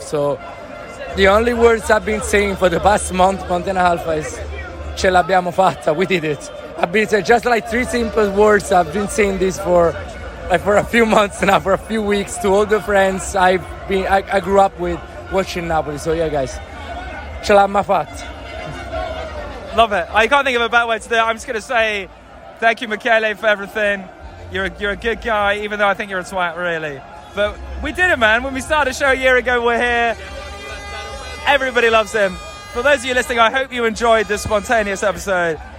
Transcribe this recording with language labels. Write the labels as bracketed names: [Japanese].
[English] So the only words I've been saying for the past month and a half is [Italian] "Ce l'abbiamo fatta." [English] We did it. I've been saying just three simple words. I've been saying this for a few months now, for a few weeks, to all the friends I grew up with watching Napoli. So yeah, guys, [Italian] ce l'abbiamo fatta. [English] Love it. I can't think of a better way to do it. I'm just going to say thank you, Michele, for everything. You're a good guy, even though I think you're a twat, really. But we did it, man. When we started the show a year ago, we're here. Everybody loves him. For those of you listening, I hope you enjoyed this spontaneous episode.